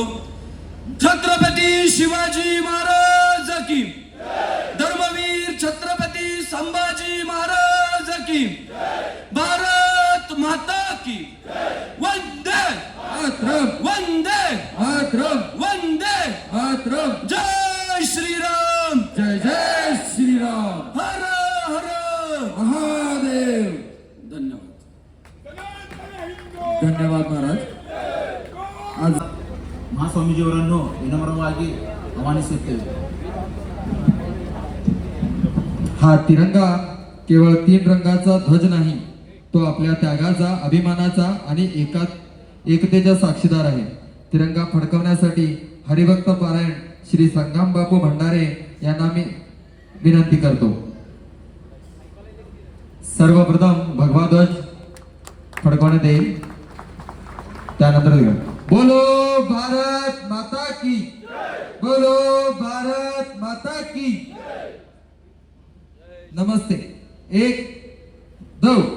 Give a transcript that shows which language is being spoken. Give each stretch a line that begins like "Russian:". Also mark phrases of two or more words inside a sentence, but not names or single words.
Hindi: छत्रपती शिवाजी महाराज की, धर्मवीर छत्रपती संभाजी महाराज की, भारत माता की, वंदे वंदे वंदे जय श्रीराम, जय जय श्रीराम, हर हर महादेव.
Marathi: धन्यवाद. धन्यवाद महाराज. आज
Kannada: ಮಹಾಸ್ವಾಮೀಜಿಯವರನ್ನು ವಿನಮ್ರವಾಗಿ ಆಹ್ವಾನಿಸುತ್ತೇವೆ.
Marathi: हा तिरंगा केवळ 3 रंगाचा ध्वज नाही, तो आपल्या त्यागाचा, अभिमानाचा आणि एकतेचा साक्षीदार आहे. तिरंगा फडकवण्यासाठी हरिभक्त पारायण श्री संगम बापू भंडारे यांना मी विनंती करतो. सर्वप्रथम भगवा ध्वज फडकवण्यात येईल.
Hindi: त्यानंतर बोलो भारत माता की, बोलो भारत माता की. नमस्ते. 1 2.